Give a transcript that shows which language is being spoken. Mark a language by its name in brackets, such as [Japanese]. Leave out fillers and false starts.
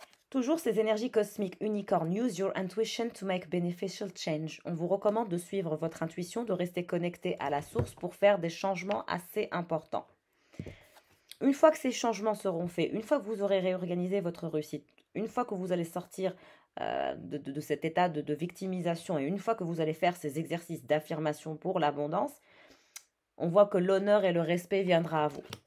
[French] Toujours ces énergies cosmiques unicornes. [English] Use your intuition to make beneficial change. [French] On vous recommande de suivre votre intuition, de rester connecté à la source pour faire des changements assez importants. Une fois que ces changements seront faits, une fois que vous aurez réorganisé votre réussite, une fois que vous allez sortir de cet état de victimisation et une fois que vous allez faire ces exercices d'affirmation pour l'abondance, on voit que l'honneur et le respect viendra à vous.